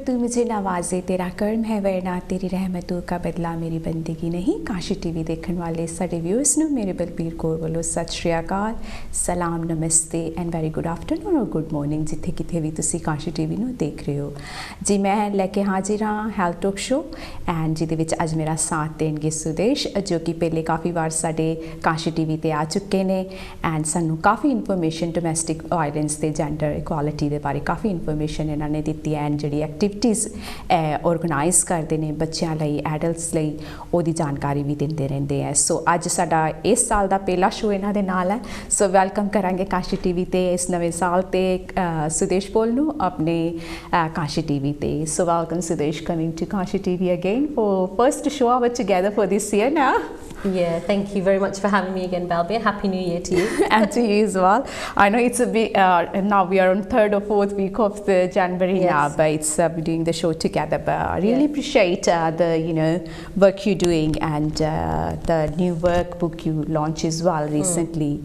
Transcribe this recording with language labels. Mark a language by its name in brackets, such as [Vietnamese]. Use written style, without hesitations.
[Hindi] तू मुझे नवाजे तेरा कर्म है वरना तेरी रहमतों का बदला मेरी बंदगी नहीं। काशी टीवी देखने वाले सारे व्यूअर्स [Punjabi] ਨੂੰ ਮੇਰੇ ਬਲਬੀਰ ਕੌਰ ਵੱਲੋਂ ਸਤਿ ਸ਼੍ਰੀ ਅਕਾਲ, ਸਲਾਮ, ਨਮਸਤੇ ਐਂਡ ਵੈਰੀ ਗੁੱਡ ਆਫਟਰਨੂਨ ਔਰ ਗੁੱਡ ਮਾਰਨਿੰਗ ਜਿੱਥੇ ਕਿਤੇ ਵੀ ਤੁਸੀਂ ਕਾਸ਼ੀ ਟੀਵੀ ਨੂੰ ਦੇਖ ਰਹੇ ਹੋ ਜੀ। ਮੈਂ ਲੈ ਕੇ ਹਾਜ਼ਰ ਹਾਂ ਹੈਲਥ ਟਾਕ ਸ਼ੋ ਐਂਡ ਜਿਹਦੇ ਵਿੱਚ ਅੱਜ ਮੇਰਾ ਸਾਥ ਦੇਣਗੇ ਸੁਦੇਸ਼, ਜੋ ਕਿ ਪਹਿਲੇ ਕਾਫੀ ਵਾਰ ਸਾਡੇ ਕਾਸ਼ੀ ਟੀਵੀ ਤੇ ਆ ਚੁੱਕੇ ਨੇ ਐਂਡ ਸਾਨੂੰ ਕਾਫੀ ਇਨਫੋਰਮੇਸ਼ਨ ਡੋਮੈਸਟਿਕ ਵਾਇਲੈਂਸ ਤੇ ਜੈਂਡਰ ਇਕੁਐਲਿਟੀ ਦੇ ਬਾਰੇ ਕਾਫੀ ਇਨਫੋਰਮੇਸ਼ਨ ਇਹਨਾਂ ਨੇ ਦਿੱਤੀ ਐਂਡ ਜਿਹੜੀ ਐਕਟੀਵਿਟੀਜ਼ ਆਰਗੇਨਾਈਜ਼ ਕਰਦੇ ਨੇ ਬੱਚਿਆਂ ਲਈ, ਐਡਲਟਸ ਲਈ, ਉਹਦੀ ਜਾਣਕਾਰੀ ਵੀ ਦਿੰਦੇ ਰਹਿੰਦੇ ਹੈ। ਸੋ ਅੱਜ ਸਾਡਾ ਇਸ ਸਾਲ ਦਾ ਪਹਿਲਾ ਸ਼ੋ ਇਹਨਾਂ ਦੇ ਨਾਲ ਹੈ। ਸੋ ਵੈਲਕਮ ਕਰਾਂਗੇ ਕਾਸ਼ੀ ਟੀਵੀ ਤੇ ਇਸ ਨਵੇਂ ਸਾਲ ਤੇ ਸੁਦੇਸ਼ ਪੋਲ ਨੂੰ ਆਪਣੇ ਕਾਸ਼ੀ ਟੀਵੀ ਤੇ। [English] So welcome Sudesh, coming to Kashi TV again for first show our together for this year now. Yeah, thank you very much for having me again, Balbir. Happy New Year to you. And to you as well. I know it's a bit, now we are on 3rd or 4th week of the January now, but it's doing the show together. But I really appreciate the, work you're doing and the new workbook you launched as well recently.